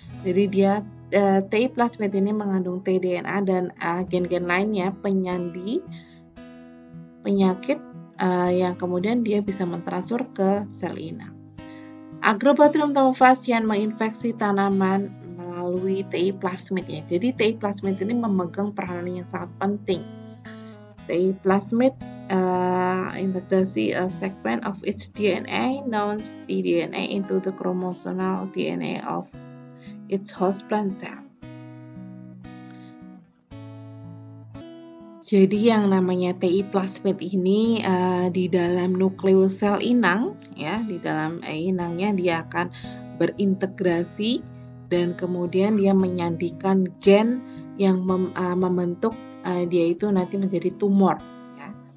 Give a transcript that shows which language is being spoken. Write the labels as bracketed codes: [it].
[id] Jadi dia TI plasmid ini mengandung tDNA dan gen-gen lainnya penyandi penyakit yang kemudian dia bisa mentransfer ke sel inang. Agrobacterium tumefaciens menginfeksi tanaman melalui TI plasmid ya. Jadi TI plasmid ini memegang peranan yang sangat penting. TI plasmid integrasi [en] a segment of its DNA known tDNA into the chromosomal DNA of its host plant cell. [id] Jadi yang namanya TI plasmid ini di dalam nukleus sel inang, ya, di dalam inangnya dia akan berintegrasi dan kemudian dia menyandikan gen yang membentuk dia itu nanti menjadi tumor, ya.